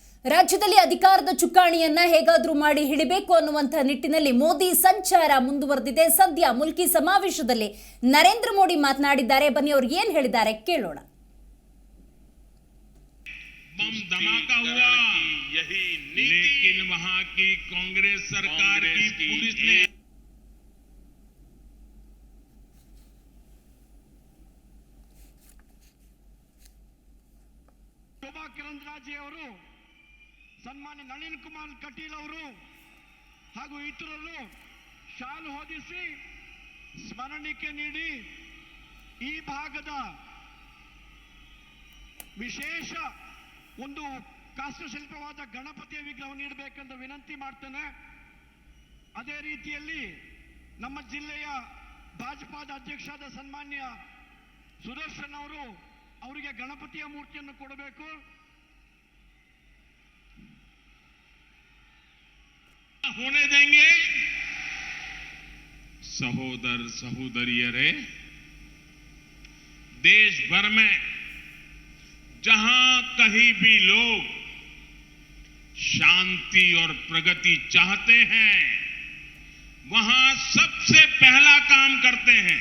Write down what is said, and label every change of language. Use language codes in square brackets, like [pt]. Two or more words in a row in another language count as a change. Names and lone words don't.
[kn] ರಾಜ್ಯದಲ್ಲಿ ಅಧಿಕಾರದ ಚುಕ್ಕಾಣಿಯನ್ನ ಹೇಗಾದ್ರೂ ಮಾಡಿ ಹಿಡಿಬೇಕು ಅನ್ನುವಂತ ನಿಟ್ಟಿನಲ್ಲಿ ಮೋದಿ ಸಂಚಾರ ಮುಂದುವರೆದಿದೆ. ಸದ್ಯ ಮುಲ್ಕಿ ಸಮಾವೇಶದಲ್ಲಿ ನರೇಂದ್ರ ಮೋದಿ ಮಾತನಾಡಿದ್ದಾರೆ. ಬನ್ನಿ ಅವರು ಏನು ಹೇಳಿದ್ದಾರೆ ಕೇಳೋಣ. [hi] बम धमाका हुआ यही लेकिन वहां की कांग्रेस सरकार की पुलिस ने [kn] ಶೋಭಾ ಕರಂದ್ಲಾಜೆ ಅವರು, ಸನ್ಮಾನ್ಯ ನಳಿನ್ ಕುಮಾರ್ ಕಟೀಲ್ ಅವರು ಹಾಗೂ ಇತರರು ಶಾಲು ಹೊದಿಸಿ ಸ್ಮರಣಿಕೆ ನೀಡಿ ಈ ಭಾಗದ ವಿಶೇಷ ಒಂದು ಕಾಷ್ಟಶಿಲ್ಪವಾದ ಗಣಪತಿಯ ವಿಗ್ರಹ ನೀಡಬೇಕೆಂದು ವಿನಂತಿ ಮಾಡ್ತೇನೆ. ಅದೇ ರೀತಿಯಲ್ಲಿ ನಮ್ಮ ಜಿಲ್ಲೆಯ ಭಾಜಪಾದ ಅಧ್ಯಕ್ಷರಾದ ಸನ್ಮಾನ್ಯ ಸುದರ್ಶನ್ ಅವರು ಅವರಿಗೆ ಗಣಪತಿಯ ಮೂರ್ತಿಯನ್ನು ಕೊಡಬೇಕು. [hi] होने देंगे [kn] ಸಹೋದರ ಸಹೋದರಿಯರೇ, [hi] देश भर में जहां कहीं भी लोग शांति और प्रगति चाहते हैं वहां सबसे पहला काम करते हैं।